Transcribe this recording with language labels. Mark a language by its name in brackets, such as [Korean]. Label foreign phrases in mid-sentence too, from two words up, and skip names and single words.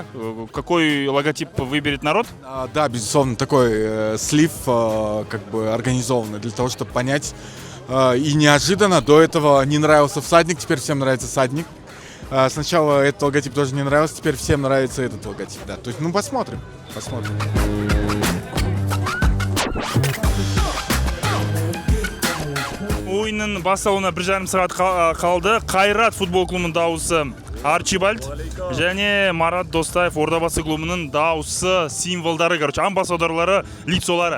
[Russian] Какой логотип выберет народ? Да, безусловно, такой слив как бы организованный для того, чтобы понять. И неожиданно до этого не нравился всадник, теперь всем нравится всадник. Сначала этот логотип тоже не нравился, теперь всем нравится этот логотип. Да. То есть, ну посмотрим. [Kazakh] Ойынның басталуына 1,5 сағат қалды. Қайрат футбол клубының дауысы Арчибальд және Марат Достаев Ордабасы клубының дауысы, символдары, амбассадорлары, лицолары.